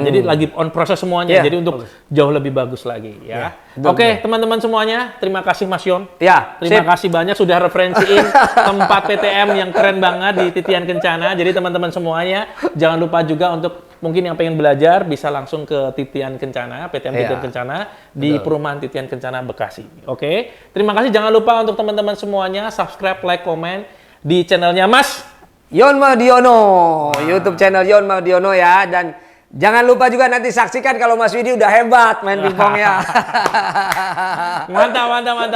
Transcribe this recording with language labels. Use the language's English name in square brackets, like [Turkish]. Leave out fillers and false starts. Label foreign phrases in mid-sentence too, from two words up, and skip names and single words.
[Indonesian] Jadi lagi on proses semuanya. Jadi untuk jauh lebih bagus lagi ya. Oke, teman-teman semuanya, terima kasih Mas Yon. Terima kasih banyak sudah referensiin tempat PTM yang keren banget di Titian Kencana. Jadi teman-teman semuanya jangan lupa juga untuk mungkin yang pengen belajar bisa langsung ke Titian Kencana, PTM Titian Kencana di perumahan Titian Kencana Bekasi. Oke. Terima kasih, jangan lupa untuk teman-teman semuanya subscribe, like, komen di channelnya Mas Yon Mardiono, [English] YouTube channel [Indonesian] Yon Mardiono ya. Dan jangan lupa juga nanti saksikan kalau Mas Widi udah hebat main pingpong ya. Mantap.